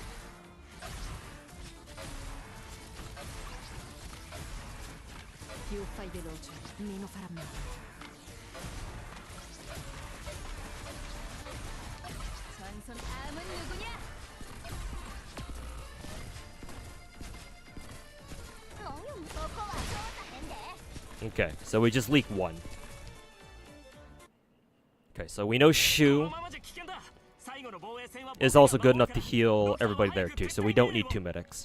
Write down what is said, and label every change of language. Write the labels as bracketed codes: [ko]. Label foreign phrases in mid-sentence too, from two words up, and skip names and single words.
[it] Più fai veloce, meno farà male. [ko] 전선 다음은 누구냐? [en] Okay, so we just leak one. Okay, so we know Shu is also good enough to heal everybody there too, so we don't need two medics.